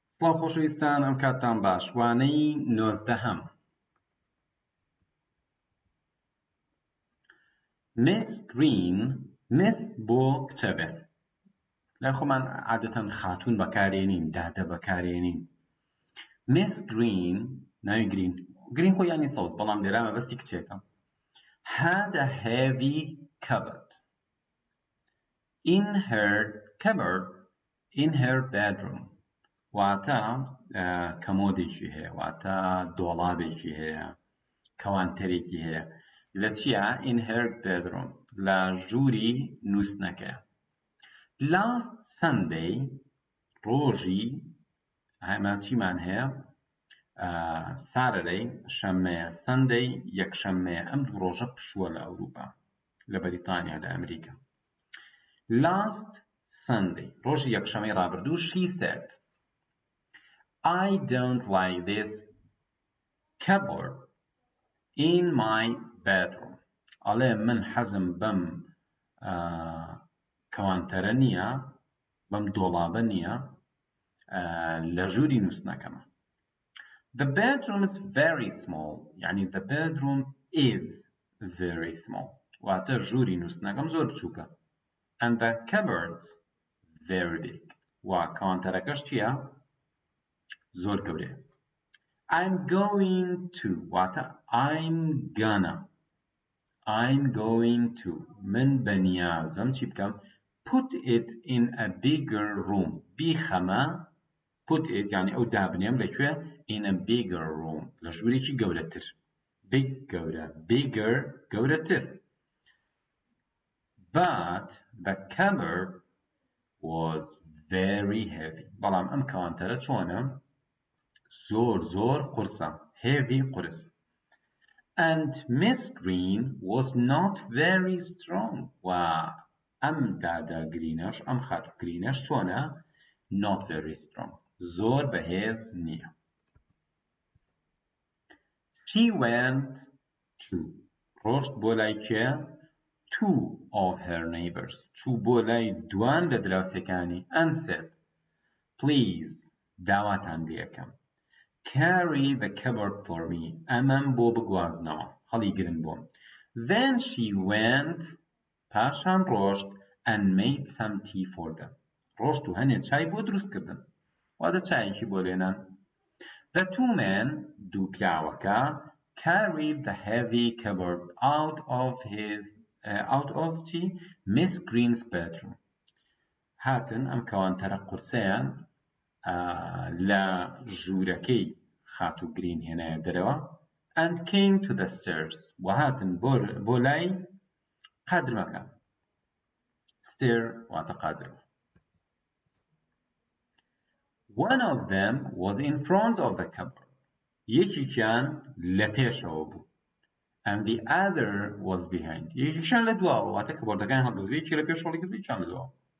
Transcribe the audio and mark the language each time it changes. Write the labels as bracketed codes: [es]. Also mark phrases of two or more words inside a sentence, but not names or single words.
[ckb] بەڵام خۆشەویستان ئەم کاتتان باش وانەی 19ەم Miss Green Miss بۆ کچە بێ لای خۆمان عادەتەن خاتوون بەکارێنین دادە بەکارێنین Miss Green ناوی گرین خۆ یانی سەوز بەڵام لێرە مەبەستی کچێکە [en] had a heavy cupboard in her bedroom [ckb] واتە کەمۆدێکی هەیە واتە دۆڵابێکی هەیە کەوانتەرێکی هەیە لە چیە in [en] her bedroom [ckb] لە ژووری نووستنەکەیە [en] last Sunday [ckb] ڕۆژی هەمان چیمان هەیە Saturday شەممەیە Sunday یەکشەممەیە ئەم دوو ڕۆژە پشووە لە ئەوروپا لە بەریتانیا لە ئەمریکا [en] last Sunday [ckb] ڕۆژی یەکشەمەی ڕابردوو [en] she said I don't like this cupboard in my bedroom [ckb] ئەڵێ من حەزم بەم کەوانتەرە نییە بەم دۆڵابە نییە لە ژووری نووستنەکەمە [en] The bedroom is very small [ckb] يعني [en] the bedroom is very small [ckb] واتە ژووری نووستنەکەم زۆر بچووکە [en] and the cupboard's very big [ckb] و کەوانتەرەکەش چییە؟ زۆر گەورەیە [en] I'm going to [ckb] واتە [en] I'm going to [ckb] من بەنیازم چی بکەم [en] put it in a bigger room [ckb] بیخەمە [en] put it [ckb] يعني ئەو دابنێم لەکوێ [en] in a bigger room [ckb] لە ژوورێکی گەورەتر big گەورە bigger گەورەتر [en] but the cupboard was very heavy [ckb] بەڵام ئەم کەوانتەرە چۆنە زۆر قورسە heavy قورس [en] and Miss Green was not very strong [ckb] و ئەم دادا گرینەش ئەم خاتوو گرینەش چۆنە [en] not very strong [ckb] زۆر بەهێز نییە [en] she went to [ckb] ڕۆشت بۆ لای کێ [en] two of her neighbors [ckb] چوو بۆ لای دوان لە دراوسێکانی [en] and said please [ckb] داواتان لێەکەم [en] carry the cupboard for me [ckb] ئەمەم بۆ بگوازنەوە هەڵی گرن بۆم [en] then she went [ckb] پاشان ڕۆشت [en] and made some tea for them [ckb] ڕۆشت و هەنێ چای بۆ دروستکردن واتە چایەکی بۆ لێنان [en] the two men [ckb] دوو پیاوەکە [en] carried the heavy cupboard out of Miss Green's bedroom [ckb] هاتن ئەم کەوانتەرە قورسەیان لە ژوورەکەی خاتوو گرین هێنایە دەرەوە [en] and came to the stairs [ckb] و هاتن بۆ لای قادرمەکە stair واتە قادرمە [en] one of them was in front of the cupboard [ckb] یەکێکیان لە پێشەوە بوو [en] and the other was behind [ckb] یەکێکیان لە دواوە واتە کەبۆردەکان هەڵبردووە یەکی لە پێش هەڵی کردووە یەکیان لە دواوە